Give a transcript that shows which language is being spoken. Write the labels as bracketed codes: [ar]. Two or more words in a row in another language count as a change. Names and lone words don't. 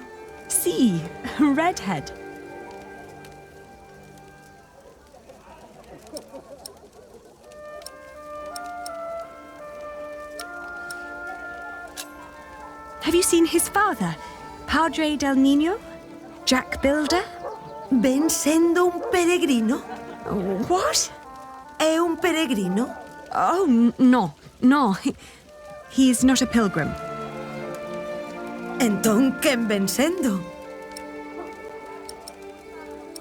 [gl] Sí, [en] redhead. Have you seen his father, [es] Padre del Niño? [en] Jack Builder? [gl] Ven sendo un peregrino? [en] What? [gl] É un peregrino? [en] Oh, no. He is not a pilgrim. [gl] Entón, quen ven sendo?